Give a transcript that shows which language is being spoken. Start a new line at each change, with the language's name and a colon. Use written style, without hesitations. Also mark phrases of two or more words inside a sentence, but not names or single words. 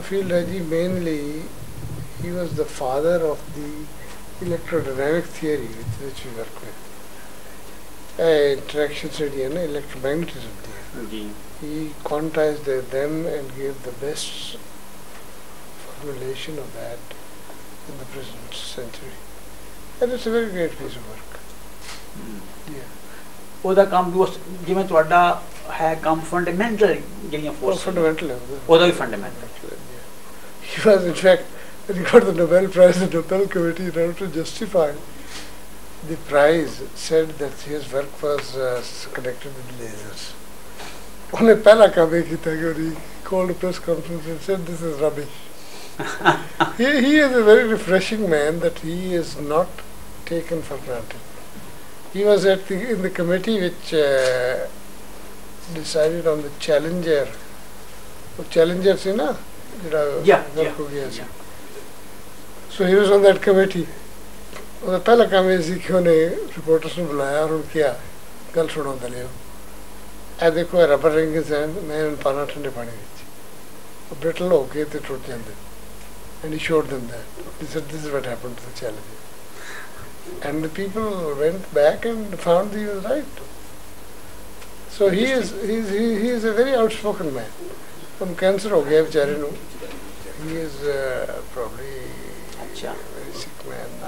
Punjabi: ਫੀਲਡ ਹੈ ਜੀ
English: mainly he was the father of the electrodynamic theory with which we work with.
Punjabi: Interaction ਜਿਹੜੀ ਹੈ ਨਾ electromagnetism ਦੀ ਹੈ,
English: he quantized them and gave the best formulation of that in the present century, and it's a very great piece of work.
Punjabi: ਉਹਦਾ ਕੰਮ ਵੀ ਜਿਵੇਂ ਤੁਹਾਡਾ ਹੈ ਕੰਮ ਫੰਡਾਮੈਂਟਲ ਜਿਹੜੀਆਂ ਫੋਰਸ ਫੰਡਾਮੈਂਟਲ ਹੈ ਉਹਦਾ ਵੀ ਫੰਡਾਮੈਂਟਲ
English: he was in fact when he got the Nobel Prize, the Nobel Committee, in order to justify the prize, said that his work was connected with lasers.
Punjabi: ਉਹਨੇ ਪਹਿਲਾ ਕੰਮ ਇਹ ਕੀਤਾ ਕਿ
English: he called a press conference and said this is rubbish. he is a very refreshing man that he is not taken for granted. He was in the committee which decided on the Challenger.
Punjabi: Challenger ਸੀ ਨਾ ਜਿਹੜਾ ਵਰਕ ਹੋ ਗਿਆ ਸੀ,
English: so he was on that committee.
Punjabi: ਉਹਦਾ ਪਹਿਲਾ ਕੰਮ ਇਹ ਸੀ ਕਿ ਉਹਨੇ ਰਿਪੋਰਟਰਸ ਨੂੰ ਬੁਲਾਇਆ ਔਰ ਉਹਨੂੰ ਕਿਹਾ ਗੱਲ ਸੁਣੋ ਦਲਿਓ, ਇਹ ਦੇਖੋ
English: rubber rings
Punjabi: ਹਨ, ਮੈਂ ਇਹਨੂੰ ਪਾਣਾ ਠੰਡੇ ਪਾਣੀ ਵਿੱਚ, ਉਹ ਬ੍ਰਿਟਲ ਹੋ ਕੇ ਤੇ ਟੁੱਟ ਜਾਂਦੇ,
English: and he showed them that. He said this is what happened to the Challenger. And the people went back and found he was right. So he is a very outspoken man. From cancer
Punjabi: ਹੋ ਗਿਆ ਵਿਚਾਰੇ ਨੂੰ.
English: He is probably a very sick man now.